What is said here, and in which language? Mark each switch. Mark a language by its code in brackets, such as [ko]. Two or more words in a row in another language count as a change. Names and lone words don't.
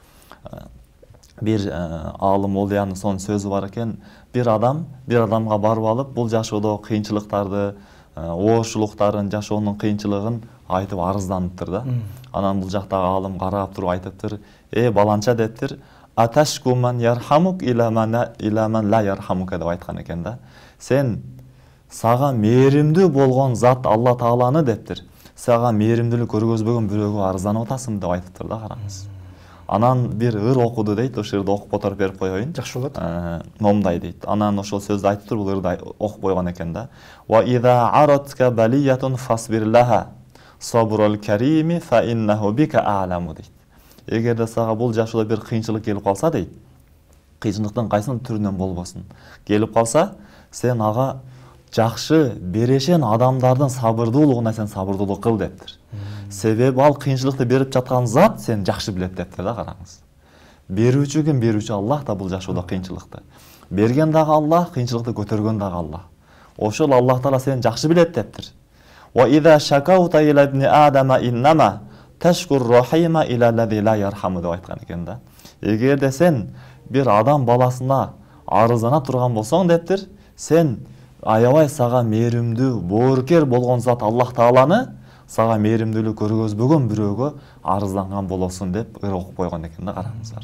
[ky] Бир аалым олиянын сонун сөзү бар экен. Бир адамга барып алып, бул жашоодо кыйынчылыктарды, оорчулуктарын, жашоонун кыйынчылыгын айтып арызданыптыр да. Анан бул жактагы аалым карап туруп айтыптыр: баланча" дептир, [ar] "أتشكو من يرحمك إلى من لا يرحمك" [ky] деп айткан экен да. Сен сага мээримдүү болгон зат Алла Тааланы дептир, сага мээримдүүлүк көргөзбөгөн бирөөгө арызданып атасың деп айтыптыр да, караңыз. Анан бир ыр окуду дейт, ошол жерде окуп которуп берип коеюн. Жакшы болот. Момдай дейт. Анан ошол сөздү айтыптыр, бул ырды окуп койгон экен да. [ar] وإذا عرتك بلية فاصبر لها صبر الكريم فإنه بك أعلم дейт. [ky] Эгерде сага бул жашоодо бир кыйынчылык келип калса дейт, кыйынчылыктын кайсын түрүнөн болбосун, келип калса, сен ага жакшы берешен адамдардын сабырдуулугуна сен сабырдуулук кыл дептир. Себеби ал кыйынчылыкты берип жаткан зат сен жакшы билет дептир да, караңыз. Берүүчү ким? Берүүчү Аллах да бул жашоодо кыйынчылыкты. Берген дагы Аллах, кыйынчылыкты көтөргөн дагы Аллах. Ошол Аллах Таала сен жакшы билет дептир. [ar] وإذا شكوت إلى ابن آدم إنما تشكو الرحيم إلى الذي لا يرحم [ky] деп айткан экен да. Эгерде сен бир адам баласына арыздана турган болсоң дептир, сен аябай сага мээримдүү, боорукер болгон зат Аллах Тааланы сага мээримдүүлүк көргөзбөгөн бирөөгө арызданган болосуң деп ыр окуп койгон экен да, караңыздар.